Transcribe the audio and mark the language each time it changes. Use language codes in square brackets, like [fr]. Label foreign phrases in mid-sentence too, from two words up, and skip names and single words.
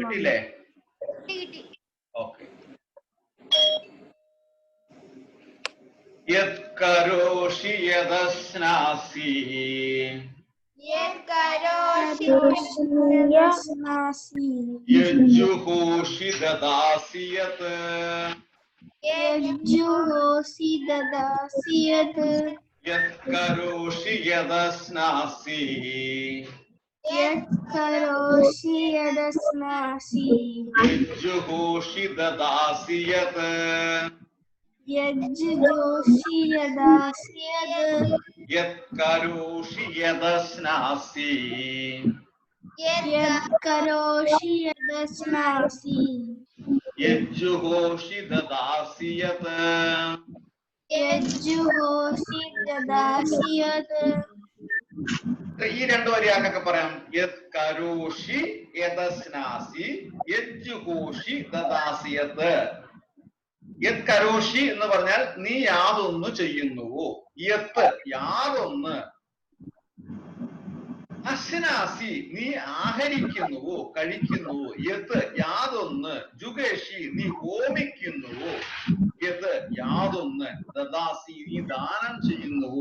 [ml] കിട്ടിയില്ലേ? ഓക്കെ. [sa] യത് കരോഷി യദശ്നാസി യജ്ജുഹോഷി ദദാസി യത് യജ്ജുഹോഷി ദദാസി യത് യത് കരോഷി യദശ്നാസി യത് കരോഷി യദശ്നാസി യജ്ജുഹോഷി ദദാസി യത് യജ്ജുഹോഷി യദാസി യത് യത് കരോഷി യദശ്നാസി യത് കരോഷി യദശ്നാസി യജ്ജുഹോഷി ദദാസി യത് യജ്ജുഹോഷി ദദാസി യത് [ml] ഈ രണ്ടു വരിയാക്കൊക്കെ പറയാം. [sa] യത് കരോഷി യദശ്നാസി യജ്ജുഹോഷി ദദാസി യത്. യത് കരോഷി [ml] എന്ന് പറഞ്ഞാൽ നീ യാതൊന്ന് ചെയ്യുന്നുവോ, യത് യാതൊന്ന്, അശ്നാസി നീ ആഹരിക്കുന്നുവോ കഴിക്കുന്നുവോ, യത് യാതൊന്ന്, ജുഗേഷി നീ ഹോമിക്കുന്നുവോ, യത് യാതൊന്ന്, ദദാസി നീ ദാനം ചെയ്യുന്നുവോ.